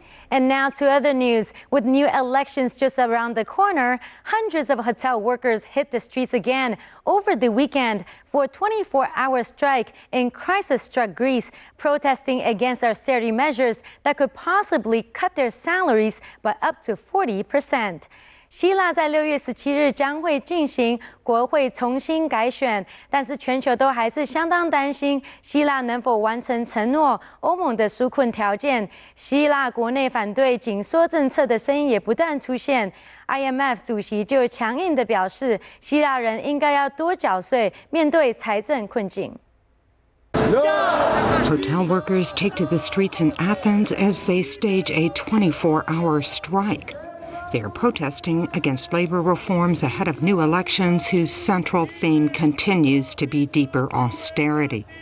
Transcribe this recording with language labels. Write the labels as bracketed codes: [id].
[en] And now to other news. With new elections just around the corner, hundreds of hotel workers hit the streets again over the weekend for a 24-hour strike in crisis-struck Greece, protesting against austerity measures that could possibly cut their salaries by up to 40%. [zh] 希腊在6月17日将会进行国会重新改选，但是全球都还是相当担心希腊能否完成承诺欧盟的纾困条件。希腊国内反对紧缩政策的声音也不断出现。 IMF 主席就强硬地表示，希腊人应该要多缴税，面对财政困境。 [en] Hotel workers take to the streets in Athens as they stage a 24-hour strike. They are protesting against labor reforms ahead of new elections whose central theme continues to be deeper austerity.